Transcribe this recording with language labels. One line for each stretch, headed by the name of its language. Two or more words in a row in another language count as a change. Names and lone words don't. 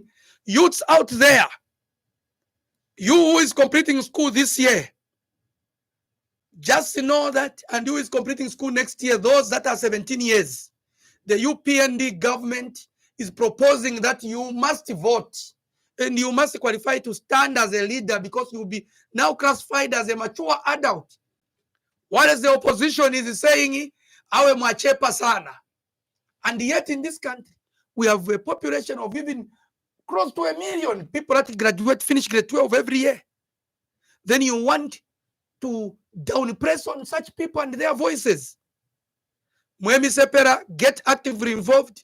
English: Youths out there, you who is completing school this year, just know that, and who is completing school next year, those that are 17 years, the UPND government is proposing that you must vote and you must qualify to stand as a leader because you will be now classified as a mature adult. Whereas the opposition is saying,
Nyanja: awe mwachepa sana.
English: And yet in this country, we have a population of even close to 1 million people that finish grade 12 every year. Then you want to downpress on such people and their voices. Mwemi Sepera, get actively involved.